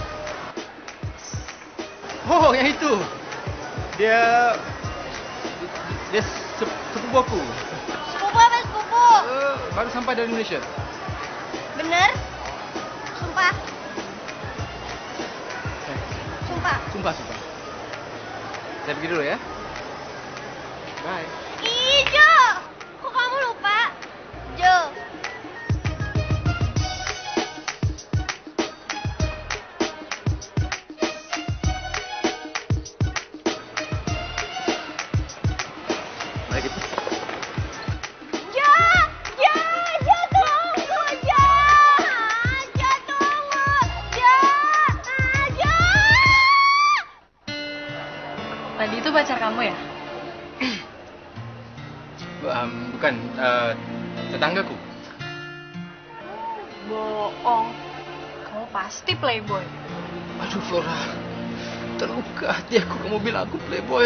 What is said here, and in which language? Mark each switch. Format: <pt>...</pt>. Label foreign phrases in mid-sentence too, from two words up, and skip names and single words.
<id>Oh, yang itu. Dia sepupu aku. Sepupu apa sepupu? Baru sampai dari Indonesia. Bener? Sumpah. Sumpah. Sumpah. Saya pergi dulu ya. Bye. Ih, Jo. Kok kamu lupa? Jo. Mari kita. Jo, tunggu, Jo. Jo, tunggu. Jo. Tadi itu pacar kamu ya? Bukan, tetanggaku. Bohong. Kamu pasti playboy. Aduh, Flora. Terluka hati aku kamu bilang aku playboy.</id>